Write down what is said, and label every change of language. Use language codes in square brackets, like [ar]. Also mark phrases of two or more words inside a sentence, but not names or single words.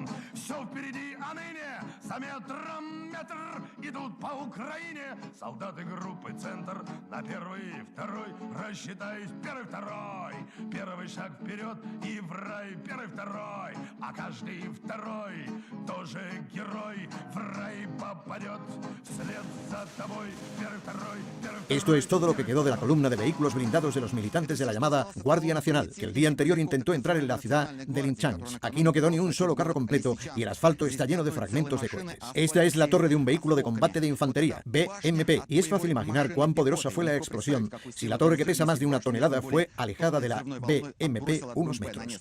[ru] Все впереди, а ныне за метром метр идут по Украине солдаты группы «Центр» на первый, второй. Рассчитаюсь, первый, второй. Первый шаг вперед и в рай, первый, второй. А каждый второй тоже герой в рай попадет вслед за тобой. Первый, второй, первый, второй. [es] Esto es todo lo que quedó de la columna de vehículos blindados de los militantes de la llamada Guardia Nacional, que el día anterior intentó entrar en la ciudad de Linchansk. Aquí no quedó ni un solo carro completo y el asfalto está lleno de fragmentos de cohetes. Esta es la torre de un vehículo de combate de infantería, BMP, y es fácil imaginar cuán poderosa fue la explosión si la torre, que pesa más de 1 tonelada, fue alejada de la BMP unos metros.